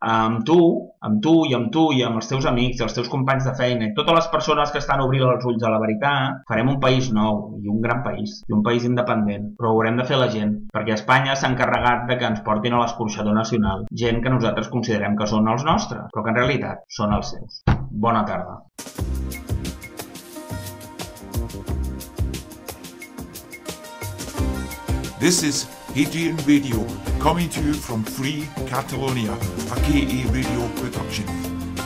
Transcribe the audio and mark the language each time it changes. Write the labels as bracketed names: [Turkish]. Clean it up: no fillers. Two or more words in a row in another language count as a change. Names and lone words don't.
[Catalan] Amb tu i amb els teus amics, els teus companys de feina, i totes les persones que estan obrint els ulls a la veritat, farem un país nou, i un gran país, i un país independent. Però ho haurem de fer la gent, perquè Espanya s'ha encarregat de que ens portin a l'escorxador nacional gent que nosaltres considerem que són els nostres, però que en realitat són els seus. Bona tarda. [English] This is Hadrian Radio, coming to you from Free Catalonia, a KA Radio production.